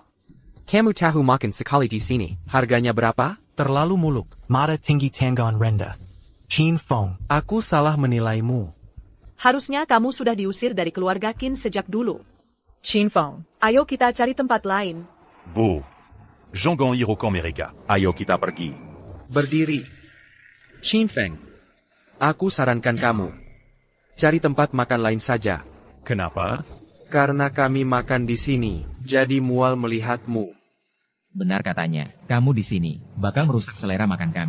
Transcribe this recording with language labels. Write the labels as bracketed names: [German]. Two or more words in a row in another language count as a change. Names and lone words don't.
[Indonesian] Kamu tahu makan sekali di sini. Harganya berapa? Terlalu muluk. Mata tinggi tanggapan rendah. Qin Feng. Aku salah menilaimu. Harusnya kamu sudah diusir dari keluarga Qin sejak dulu. Qin Feng, ayo kita cari tempat lain. Bu. Jean Ganir au camp Mereka. Ayo kita pergi. Berdiri. Qin Feng. Aku sarankan kamu. Cari tempat makan lain saja. Kenapa? Karena kami makan di sini, jadi mual melihatmu. Benar katanya, kamu di sini, bakal merusak selera makan kami.